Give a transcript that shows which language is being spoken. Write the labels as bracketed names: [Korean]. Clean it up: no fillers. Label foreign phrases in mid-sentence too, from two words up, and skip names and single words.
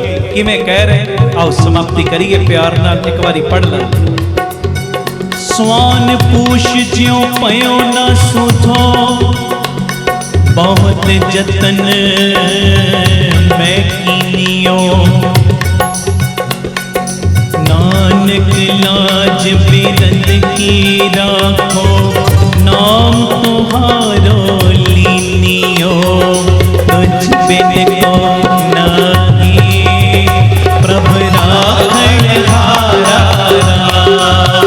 [Punjabi] ਕਿਵੇਂ ਕਹਿ ਰਹੇ, ਆਓ ਸਮਾਪਤੀ ਕਰੀਏ ਪਿਆਰ ਨਾਲ, ਇੱਕ ਬਾਰੀ ਪੜ੍ਹ ਲਾ। ਸ੍ਵਾਨ ਪੂਛ ਜਿਉਂ ਪਯੋ ਨ ਸੁਧੋ, ਬਹੁਤ ਜਤਨ ਮੈਂ ਕੀਨਿਓ। ਨਾਨਕ ਲਾਜ ਬਿਰਦ ਕੀ ਰਾਖੋ, ਨਾਮ ਤੁਮ੍ਹਾਰੋ ਲੀਨਿਓ। ਤੁਝ ਬਿਨ ਕੋ ਨਾਹੀ ਪ੍ਰਭੂ ਰਾਖਣ ਹਾਰਾ ਰਾਮ।